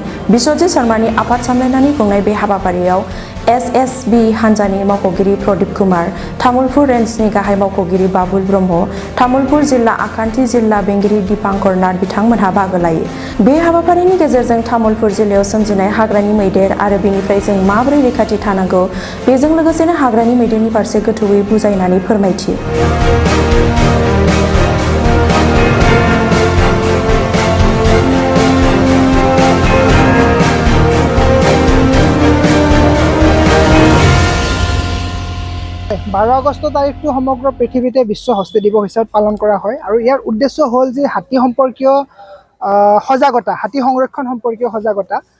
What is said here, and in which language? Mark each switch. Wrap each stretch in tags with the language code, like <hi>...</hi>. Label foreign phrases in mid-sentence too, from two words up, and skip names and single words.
<brx>बिश्वजित शर्मानि आफाद सामलायनानै खुंनाय बे हाबाफारियाव SSB हानजानि मावख'गिरि प्रदीप कुमार, तामुलपुर रेन्जनि गाहाय मावख'गिरि बाबुल ब्रह्म, तामुलपुर जिल्ला आखान्थि जिल्ला बेंगिरि दीपांकर नाथ बिथांमोनहा बाहागो लायो। बे हाबाफारिनि गेजेरजों तामुलपुर जिल्लायाव सोमजिनाय हाग्रानि मैदेर आरो बेनिफ्राय जों माबोरै रैखाथि थानांगौ, बेजों लोगोसेनो हाग्रानि मैदेरनि फारसे गोथौयै बुजायनानै फोरमायथियो।</brx> <as>বাৰ আগষ্ট তাৰিখটো সমগ্ৰ পৃথিৱীতে বিশ্ব হস্তি দিৱস হিচাপে পালন কৰা হয় আৰু ইয়াৰ উদ্দেশ্য হ'ল যে হাতী সম্পৰ্কীয় সজাগতা, হাতী সংৰক্ষণ সম্পৰ্কীয় সজাগতা।</as>